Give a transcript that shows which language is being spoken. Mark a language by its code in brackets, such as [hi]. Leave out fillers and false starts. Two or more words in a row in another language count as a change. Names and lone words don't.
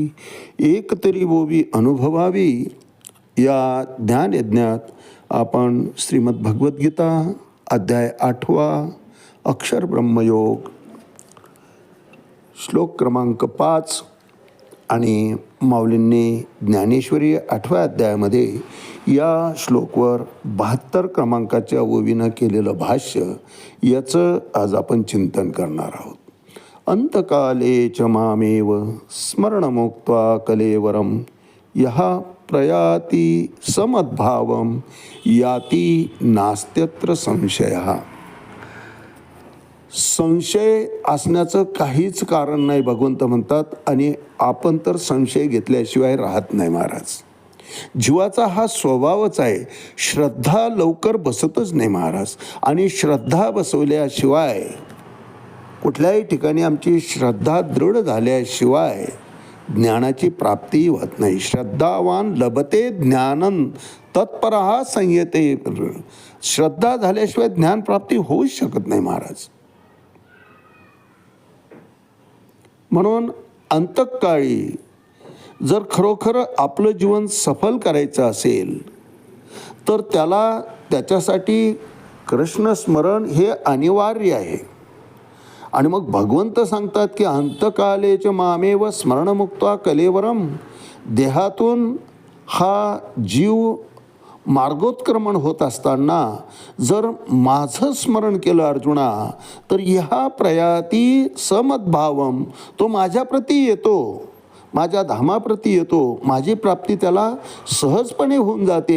[mr] एक तरी बोवी अनुभवावी या ज्ञानयज्ञात आपण श्रीमद भगवद्गीता अध्याय 8 अक्षर ब्रह्मयोग श्लोक क्रमांक 5 आणि माऊलींनी ज्ञानेश्वरी 8व्या अध्यायामध्ये या श्लोकवर 72 क्रमांकाच्या ओवीनं केलेलं भाष्य याचं आज आपण चिंतन करणार आहोत. [sa] अंतकाले च मामेव स्मरणमुक्त्वा कलेवरम यः प्रयाति समद्भावम याति नास्त्यत्र संशयः. [mr] संशय असण्याचं काहीच कारण नाही भगवंत म्हणतात, आणि आपण तर संशय घेतल्याशिवाय राहत नाही महाराज. जीवाचा हा स्वभावच आहे. श्रद्धा लवकर बसतच नाही महाराज, आणि श्रद्धा बसवल्याशिवाय कुठल्याही ठिकाणी आमची श्रद्धा दृढ झाल्याशिवाय ज्ञानाची प्राप्ती होत नाही. [sa] श्रद्धावान लभते ज्ञानन तत्परः संयते. [mr] श्रद्धा झाल्याशिवाय ज्ञानप्राप्ती होऊच शकत नाही महाराज. म्हणून अंतकाळी जर खरोखर आपलं जीवन सफल करायचं असेल तर त्याच्यासाठी कृष्णस्मरण हे अनिवार्य आहे. आणि मग भगवंत सांगतात की [sa] अंतकालेच मामेव स्मरणमुक्त्वा कलेवरम. [mr] देहातून हा जीव मार्गोत्क्रमण होत असताना जर माझं स्मरण केलं अर्जुना तर ह्या [sa] प्रयाती समद्भावम, [mr] तो माझ्याप्रती येतो, माझ्या धामाप्रती येतो, माझी प्राप्ती त्याला सहजपणे होऊन जाते.